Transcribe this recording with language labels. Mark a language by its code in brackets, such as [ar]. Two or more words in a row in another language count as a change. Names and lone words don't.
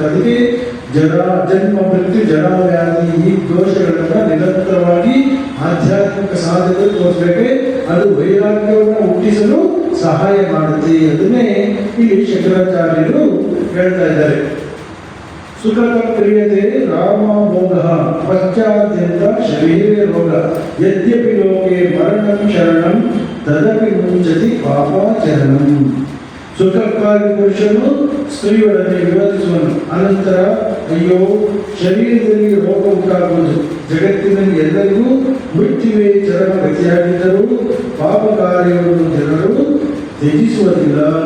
[kn] ಅದಕ್ಕೆ ಜನ್ಮ ಮೃತ್ಯು ಜರಾವ್ಯಾಧಿ ಈ ದೋಷಗಳನ್ನು ನಿರಂತರವಾಗಿ ಆಧ್ಯಾತ್ಮಿಕ ಸಾಧನೆ ತೋರಿಸಬೇಕೆ. ಅದು ವೈರಾಗ್ಯವನ್ನು ಹುಟ್ಟಿಸಲು ಸಹಾಯ ಮಾಡುತ್ತೆ. ಅದನ್ನೇ ಇಲ್ಲಿ ಶಂಕರಾಚಾರ್ಯರು ಹೇಳ್ತಾ ಇದ್ದಾರೆ. [sa] ಸುಖಕ ಕ್ರಿಯತೆ ರಾಮಭೋಗ ಪಶ್ಚಾದ್ಯಂತ ಶರೀರೇ ರೋಗ ಯದ್ಯಪಿ ಲೋಕೆ ಮರಣಂ ಶರಣಂ ತದಪಿ ಮುಂಚತಿ ಪಾಪಾಚರಣಂ. [kn] ಸುಖಕ್ಕಾಗಿ ಪುರುಷನು ಸ್ತ್ರೀಯೊಡನೆ ವಿರೋಧಿಸುವನು. ಅನಂತರ ಅಯ್ಯೋ, ಶರೀರದಲ್ಲಿ ರೋಗ ಉಂಟಾಗುವುದು. ಜಗತ್ತಿನಲ್ಲಿ ಎಲ್ಲರಿಗೂ ಮೃತ್ಯುವೇ ಚರಮ ಗತಿಯಾಗಿದ್ದರೂ ಪಾಪ ಕಾರ್ಯವನ್ನು ಜನರು ತ್ಯಜಿಸುವುದಿಲ್ಲ.